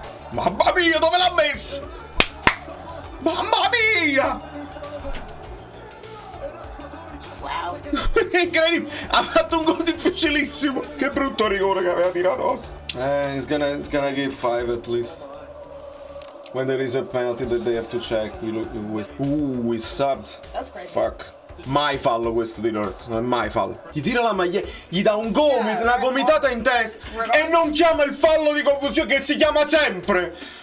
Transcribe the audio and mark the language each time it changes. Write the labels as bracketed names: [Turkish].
[Italian] Mamma mia, dove l'ha messo? Mamma mia! Wow. Incredibile! Ha fatto un gol difficilissimo! Che brutto rigore che aveva tirato! [English] He's gonna give 5 at least. When there is a penalty that they have to check. We subbed. That's crazy. Fuck. [Italian] Mai fallo questo di Lorenzo, non è mai fallo. Gli tira la maglietta, gli dà un gomito, una gomitata in testa e non chiama il fallo di confusione che si chiama sempre.